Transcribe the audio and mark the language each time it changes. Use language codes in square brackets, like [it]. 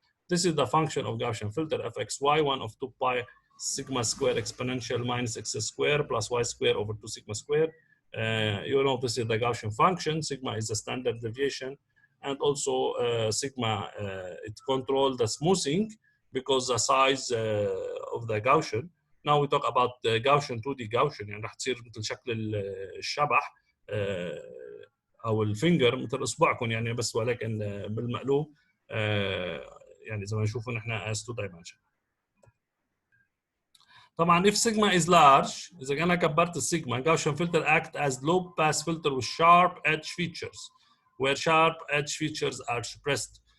[en] This is the function of Gaussian filter, fxy, 1 of 2 pi sigma square exponential minus x square plus y square over 2 sigma square. You know, this is the Gaussian function. Sigma is the standard deviation. And also sigma, it controls the smoothing because the size of the Gaussian. Now we talk about the Gaussian 2D Gaussian. [ar] يعني راح تصير مثل شكل الشبح أو الفينجر مثل إصبعكم يعني بس ولكن بالمقلوب يعني زي ما نشوفوا نحن [en] as 2 dimension. طبعا if sigma is large, [ar] إذا أنا كبرت السيجما, [en] Gaussian filter act as low pass filter with sharp edge features, where sharp edge features are suppressed.